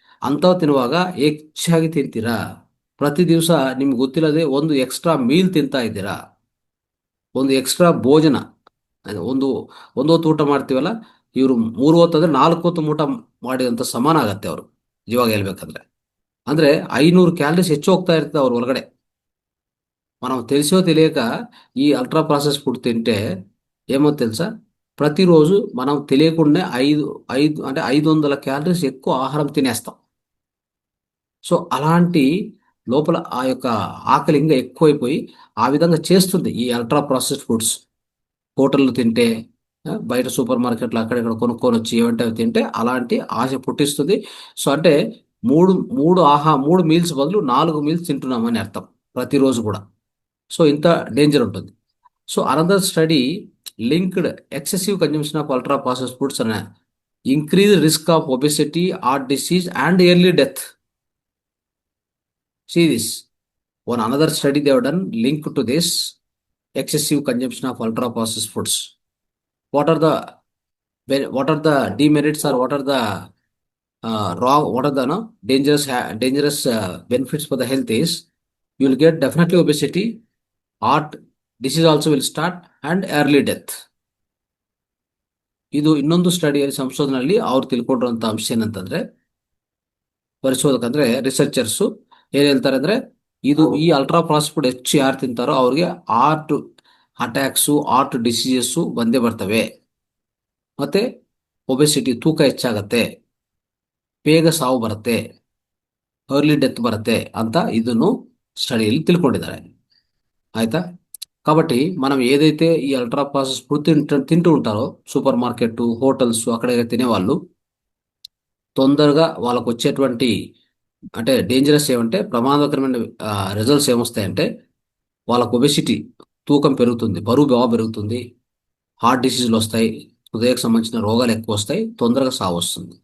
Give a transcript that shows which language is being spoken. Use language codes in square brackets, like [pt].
[kn] ಅಂಥವು ತಿನ್ನುವಾಗ ಹೆಚ್ಚಾಗಿ ತಿಂತೀರಾ, ಪ್ರತಿ ದಿವಸ ನಿಮ್ಗೆ ಗೊತ್ತಿಲ್ಲದೆ ಒಂದು ಎಕ್ಸ್ಟ್ರಾ ಮೀಲ್ ತಿಂತಾ ಇದ್ದೀರಾ, ಒಂದು ಎಕ್ಸ್ಟ್ರಾ ಭೋಜನ. ಒಂದು ಹೊತ್ತು ಊಟ ಮಾಡ್ತೀವಲ್ಲ, ಇವರು 3 ಹೊತ್ತು ಅಂದರೆ 4 ಹೊತ್ತು ಊಟ ಮಾಡಿದಂಥ ಸಮಾನ ಆಗತ್ತೆ ಅವರು. ಇವಾಗ ಹೇಳ್ಬೇಕಂದ್ರೆ. ಅಂದ್ರೆ 500 ಕ್ಯಾಲರೀಸ್ ಹೆಚ್ಚು ಹೋಗ್ತಾ ಇರ್ತದೆ ಅವ್ರ ಒಳಗಡೆ. [te] మనం తెలిసో తెలియక ఈ అల్ట్రా ప్రాసెస్ ఫుడ్ తింటే ఏమో తెలుసా, ప్రతిరోజు మనం తెలియకుండా ఐదు ఐదు అంటే 500 క్యాలరీస్ ఎక్కువ ఆహారం తినేస్తాం. సో అలాంటి లోపల ఆ యొక్క ఆకలి ఇంకా ఎక్కువైపోయి ఆ విధంగా చేస్తుంది ఈ అల్ట్రా ప్రాసెస్డ్ ఫుడ్స్. హోటళ్ళు తింటే, బయట సూపర్ మార్కెట్లు అక్కడెక్కడ కొనుక్కొని వచ్చి ఏమంటే అవి తింటే అలాంటి ఆశ పుట్టిస్తుంది. సో అంటే మూడు మూడు మూడు మీల్స్ బదులు 4 మీల్స్ తింటున్నామని అర్థం ప్రతిరోజు కూడా. సో ఇంత డేంజర్ ఉంటుంది. [en] so another study linked excessive consumption of ultra processed foods [te] అనే [en] Increase risk of obesity, heart disease and early death. See this. One another study they have done linked to this excessive consumption of ultra processed foods. What are the what are the demerits, or what are the wrong, what are the no, dangerous benefits for the health is you will get definitely obesity, heart disease also will start, and early death. [kn] ಇದು ಇನ್ನೊಂದು ಸ್ಟಡಿಯಲ್ಲಿ ಸಂಶೋಧನೆಯಲ್ಲಿ ಅವ್ರು ತಿಳ್ಕೊಂಡಿರುವಂತ ಅಂಶ ಏನಂತಂದ್ರೆ, ಪರಿಶೋಧಕಂದ್ರೆ researchers ಏನ್ ಹೇಳ್ತಾರೆ ಅಂದ್ರೆ, ಈ ಅಲ್ಟ್ರಾ ಪ್ರಾಸೆಸ್ಡ್ ಫುಡ್ ಹೆಚ್ಚು ಯಾರು ತಿಂತಾರೋ ಅವ್ರಿಗೆ ಹಾರ್ಟ್ ಅಟ್ಯಾಕ್ಸ್, ಹಾರ್ಟ್ ಡಿಸೀಸಸ್ ಬಂದೇ ಬರ್ತವೆ, ಮತ್ತೆ ಒಬೆಸಿಟಿ ತೂಕ ಹೆಚ್ಚಾಗತ್ತೆ, ಬೇಗ ಸಾವು ಬರುತ್ತೆ, ಅರ್ಲಿ ಡೆತ್ ಬರುತ್ತೆ ಅಂತ ಇದನ್ನು ಸ್ಟಡಿಯಲ್ಲಿ ತಿಳ್ಕೊಂಡಿದ್ದಾರೆ. ಆಯ್ತಾ? [te] కాబట్టి మనం ఏదైతే ఈ అల్ట్రా ప్రాసెస్ ఫుడ్ తింటూ ఉంటారో సూపర్ మార్కెట్, హోటల్స్ అక్కడ తినేవాళ్ళు తొందరగా వాళ్ళకు వచ్చేటువంటి అంటే డేంజరస్ ఏమంటే ప్రమాదకరమైన రిజల్ట్స్ ఏమొస్తాయంటే, వాళ్ళకు ఒబెసిటీ తూకం పెరుగుతుంది, బరువు బాగా పెరుగుతుంది, హార్ట్ డిసీజులు వస్తాయి, హృదయకు సంబంధించిన రోగాలు ఎక్కువ వస్తాయి, తొందరగా సావు వస్తుంది.